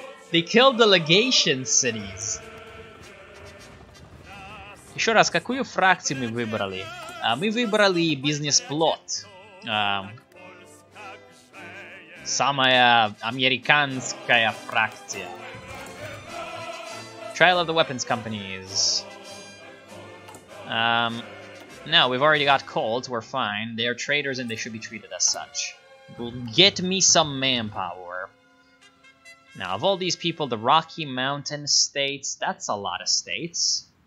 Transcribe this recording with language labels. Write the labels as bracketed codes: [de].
[en] they killed the legation cities. [ru] Еще раз, какую фракцию мы выбрали? Мы выбрали бизнес-плот. Самая американская фракция. [en] Trial of the weapons companies. No, we've already got Colt, we're fine. They're traders and they should be treated as such. Get me some manpower. Now, of all these people, the Rocky Mountain states, that's a lot of states.